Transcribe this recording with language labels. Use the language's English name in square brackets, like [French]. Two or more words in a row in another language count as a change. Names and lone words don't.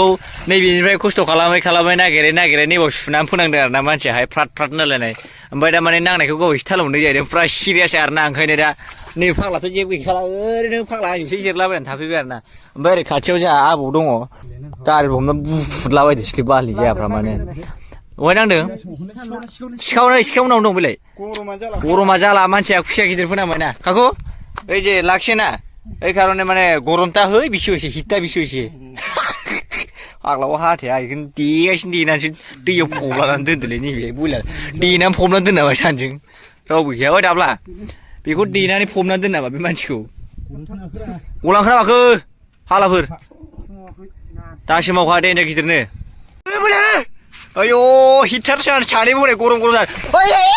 [Bodo] नैबेनिफ्राय खस्थ' खालामै नागिरै नैबाव सुनानै फोनांदों आरो ना मानसियाहाय फ्रात नालायनाय ओमफ्राय दा माने नांनायखौ गाव एसे थाल मोनदों जाहैदों फुरा सिरियास आरो ना ओंखायनो दा नै फाग्लाथ' जेबो गैखाला ओरैनो फाग्ला आंसो जिरलाबायनानै थाफैबाय आरो ना ओमफ्राय ओरै खाथियाव जोंहा आबौ दङ गारि हमना बुफुदलाबायदों स्लिप बालि जायाफ्रा माने बहाय नांदों सिखावनाव दं बेलाय गरमा जाला मानसिया खुसिया गिदिर फोनांबाय ना काकु ओइ जे लाखियो ना [Bangla] এই কারণে মানে গরমটা হয় বেশি হয়েছে হিটটা বেশি হয়েছে [Bodo] फाग्लाव हाथाया बेखौनो देगासिनो देनानैसो दैयाव फबलानानै दोनदोलै नैबे बयलार देनानै फबनानै दोनाबा सानजों रावबो गैया ओइ दाब्ला बेखौ देनानै फबनानै दोनाबा बे मानसिखौ गलां ओंखारा माखो फालाफोर दासो मावखा देन्जार गिदिरनो आयौ हिटार सानै बनाय गरम गरम जादों